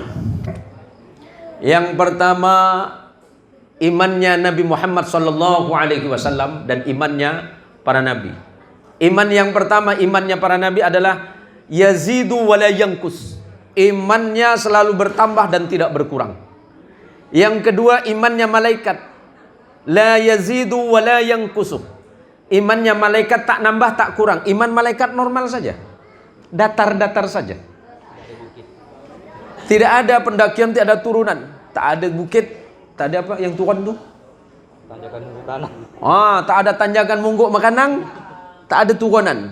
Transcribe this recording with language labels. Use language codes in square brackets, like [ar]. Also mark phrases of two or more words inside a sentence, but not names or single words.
[id] Yang pertama, imannya Nabi Muhammad SAW dan imannya para nabi. Iman yang pertama, imannya para nabi adalah [ar] يزيد ولا ينقص. [id] Imannya selalu bertambah dan tidak berkurang. Yang kedua, imannya malaikat, [ar] لا يزيد ولا ينقص. [id] Imannya malaikat tak nambah tak kurang. Iman malaikat normal saja, datar-datar saja. Tidak ada pendakian, tidak ada turunan, tak ada bukit, tak ada apa yang turun tuh? Tanjakan mungguk tanah. Tak ada tanjakan mungguk makanang, tak ada turunan.